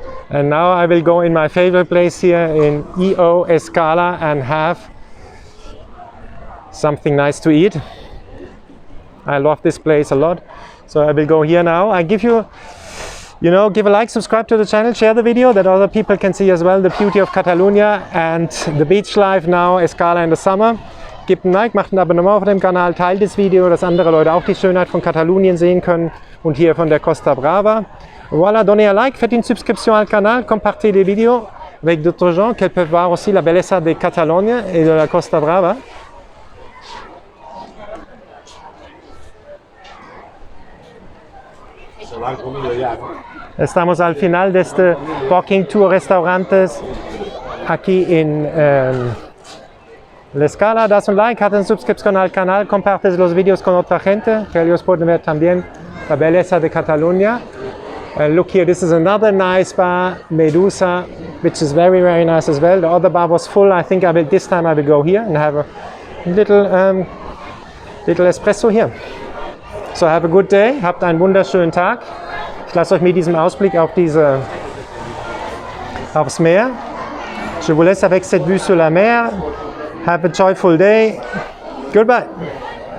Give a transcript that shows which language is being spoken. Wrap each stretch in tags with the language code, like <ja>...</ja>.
<en>And now I will go in my favorite place here in Escala and have something nice to eat. I love this place a lot. So I will go here now. I give you, give a like, subscribe to the channel, share the video that other people can see as well the beauty of Catalonia and the beach life now, escala in the summer.</en> <de>Gebt ein Like, macht ein Abonnement auf dem Kanal, teilt das Video, dass andere Leute auch die Schönheit von Katalonien sehen können und hier von der Costa Brava.</de> <fr>Voilà, donnez un like, faites une subscription au canal, compartez les vidéos avec d'autres gens qui peuvent voir aussi la belleza de Catalonia et de la Costa Brava.</fr> <es>Estamos al final de este</es> <en>walking tour</en> <es>restaurantes aquí en lescala. Das un like, haz una suscripción al canal, compartes los vídeos con otra gente, que ellos pueden ver también la belleza de Catalonia.</es> <en>Look here, this is another nice bar, Medusa, which is very, very nice as well. The other bar was full. I think this time I will go here and have a little espresso here. So have a good day,</en> <de>habt einen wunderschönen Tag. Ich lasse euch mit diesem Ausblick auf aufs Meer.</de> <fr>Je vous laisse avec cette vue sur la mer.</fr> <en>Have a joyful day. Goodbye.</en>